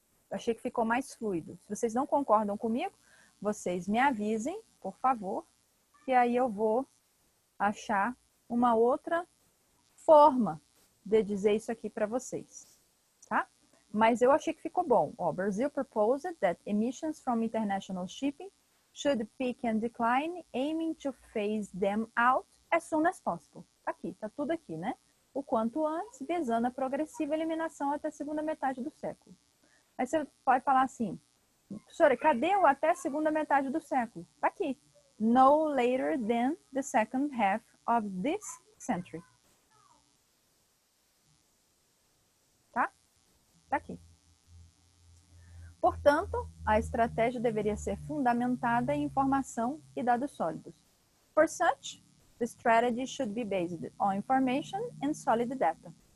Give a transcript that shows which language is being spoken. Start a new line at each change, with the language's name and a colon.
Portuguese: Eu achei que ficou mais fluido. Se vocês não concordam comigo, vocês me avisem, por favor, que aí eu vou achar uma outra forma de dizer isso aqui para vocês, tá? Mas eu achei que ficou bom.
English: Ó, Brazil proposed that emissions from international shipping should peak and decline, aiming to phase them out as soon as possible.
Portuguese: Tá aqui, tá tudo aqui, né? O quanto antes, visando a progressiva eliminação até a segunda metade do século. Aí você pode falar assim: professora, cadê o até a segunda metade do século? Tá aqui.
English: No later than the second half of this century.
Portuguese: Tá? Tá aqui. Portanto, a estratégia deveria ser fundamentada em informação e dados sólidos.
English: For such, The strategy should be based on information and solid data.